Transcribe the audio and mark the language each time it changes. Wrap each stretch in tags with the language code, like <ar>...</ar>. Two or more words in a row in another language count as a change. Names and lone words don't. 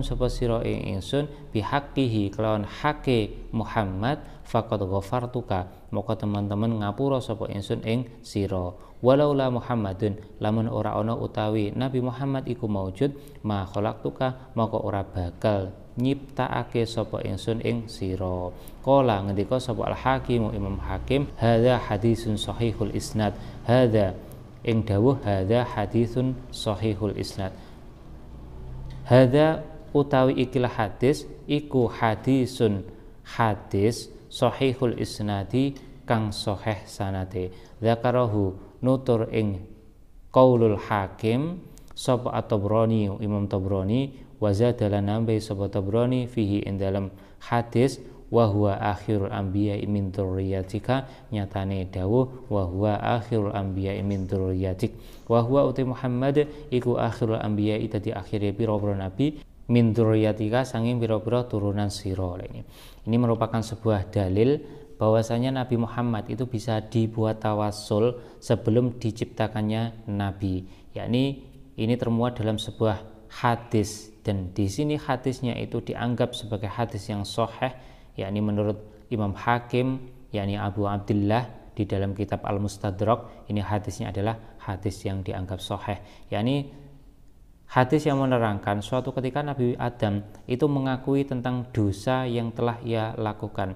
<jv>sapa sira ing ingsun bihaqqihi kelawan hake Muhammad</jv> <ar>فقد غفرتك</ar> <jv>moko teman-teman ngapura sapa ingsun ing sira</jv> <ar>ولولا محمد</ar> <jv>lamun ora ana utawi Nabi Muhammad iku maujud</jv> <ar>ما خلقتك</ar> <jv>moko ora bakal nyiptaake sapa ingsun ing sira qala ngendika sapa Al-Hakim Imam Hakim</jv> <ar>هذا حديث صحيح الإسناد</ar> <jv>hadza ing dawuh</jv> <ar>هذا حديث صحيح الإسناد</ar> <jv>hadza utawi ikilah hadis iku hadisun hadis</jv> <ar>صحيح الإسناد</ar> <jv>kang sahih sanate zakarahu nutur ing</jv> <ar>قول الحاكم</ar> <jv>sapa at-Tabrani Imam Tabrani</jv> <ar>وزاد</ar> <jv>nambe sapa Tabrani fihi ing dalam hadis</jv> <ar>وهو آخر الأنبياء من ذريتك</ar> <jv>nyatane dawuh</jv> <ar>وهو آخر الأنبياء من ذريتك وهو</ar> <jv>uti Muhammad iku</jv> <ar>آخر الأنبياء</ar> <jv>dadi akhire pira-pira nabi</jv> <ar>من ذريتك</ar> <jv>sanging pira-pira turunan sira.</jv> <id>Ini merupakan sebuah dalil bahwasanya Nabi Muhammad itu bisa dibuat tawasul sebelum diciptakannya nabi. Yakni ini termuat dalam sebuah hadis dan di sini hadisnya itu dianggap sebagai hadis yang sahih yakni menurut Imam Hakim yakni Abu Abdillah di dalam kitab Al Mustadrak ini hadisnya adalah hadis yang dianggap sahih yakni hadis yang menerangkan suatu ketika Nabi Adam itu mengakui tentang dosa yang telah ia lakukan.</id>